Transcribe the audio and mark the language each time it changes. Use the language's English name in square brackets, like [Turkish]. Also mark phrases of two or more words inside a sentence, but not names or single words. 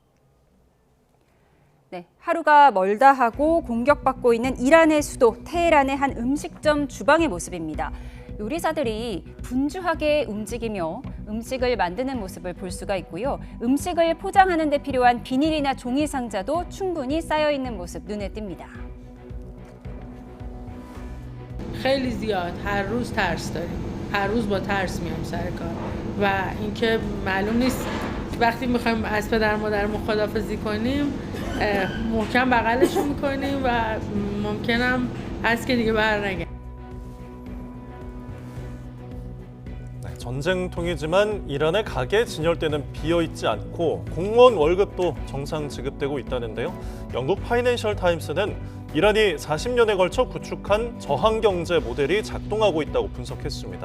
[Korean] 네, 하루가 멀다 하고 공격받고 있는 이란의 수도 테헤란의 한 음식점 주방의 모습입니다. 요리사들이 분주하게 움직이며 음식을 만드는 모습을 볼 수가 있고요. 음식을 포장하는 데 필요한 비닐이나 종이 상자도 충분히 쌓여 있는 모습 눈에 띕니다. [Persian] خیلی زیاد هر روز ترس داریم. هر روز با ترس میایم سر کار و اینکه معلوم نیست وقتی میخوایم از پدر مادرمون خداحافظی کنیم محکم بغلشون میکنیم و ممکنم هست که دیگه برنگردیم. [Korean] 전쟁통이지만 이란의 가게 진열대는 비어있지 않고 공무원 월급도 정상 지급되고 있다는데요. 영국 파이낸셜 타임스는 이란이 40년에 걸쳐 구축한 저항경제 모델이 작동하고 있다고 분석했습니다.